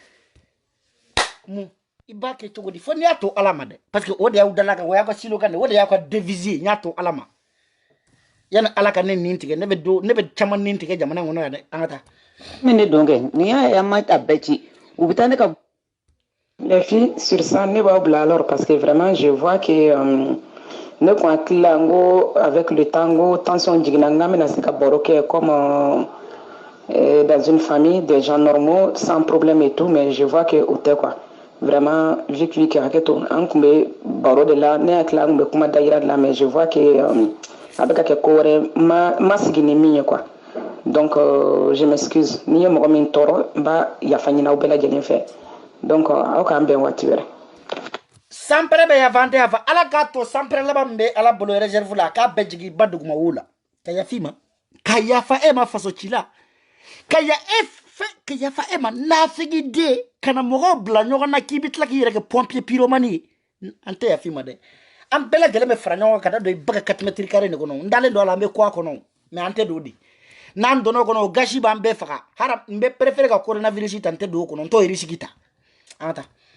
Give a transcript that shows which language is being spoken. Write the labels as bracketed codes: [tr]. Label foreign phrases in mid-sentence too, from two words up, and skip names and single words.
[bm] mun i b'a kɛ cogo di fo n'i y'a to ala ma dɛ parce que o de y'aw dala kan o y'aw ka slogan de o de y'aw ka devise ye n y'a to ala ma yani ala ka ne nin tigɛ ne bɛ caman nin tigɛ jamana in kɔnɔ yan dɛ an ka taa min de don kɛ ni y'a ye an ma a bɛɛ ci u bɛ taa ne ka [fr] les filles sur ça [bm] ne b'aw bila [fr] alors parce que vraiment je vois que [bm] ne kun hakili la n ko [fr] avec le temps [bm] n ko tension jiginna n k'an bɛna se ka baro kɛ comme [fr] dans une famille des gens normaux sans problème et tout mais je vois que [bm] o tɛ [fr] quoi vraiment [bm] Vic hakɛ to an kun bɛ baro de la ne hakili la an kun bɛ kuma dayira de la [fr] mais je vois que [bm] a bɛ ka kɛ ko wɛrɛ ma sigi ni min ye [fr] quoi donc je m'excuse [bm] ni ye mɔgɔ min tɔɔrɔ n b'a yafa ɲini aw bɛɛ lajɛlen fɛ donc aw k'an bɛn waati wɛrɛ sanpɛrɛ bɛ yafa an tɛ yafa ala k'a to sanpɛrɛ laban min bɛ ala bolo réserve la a k'a bɛɛ jigin ba duguma wo la ka yafa i ma ka yafa e ma faso ci la ka yafa e ma nafigi den ka na mɔgɔw bila ɲɔgɔn na k'i bɛ tila k'i yɛrɛ kɛ [fr] pompier pyromane [bm] ye an tɛ yafa i ma dɛ an bɛɛ lajɛlen bɛ fara ɲɔgɔn kan ka da don i ba ka [fr] 4 mètres carrés [bm] de kɔnɔ n dalen don a la an bɛ kɔ a kɔnɔ mais an tɛ don o de n'an donna o kɔnɔ o gasi b'an bɛɛ faga hara n bɛ préférer ka coronavirus ta n tɛ don o kɔnɔ n t'o risque ta an ka taa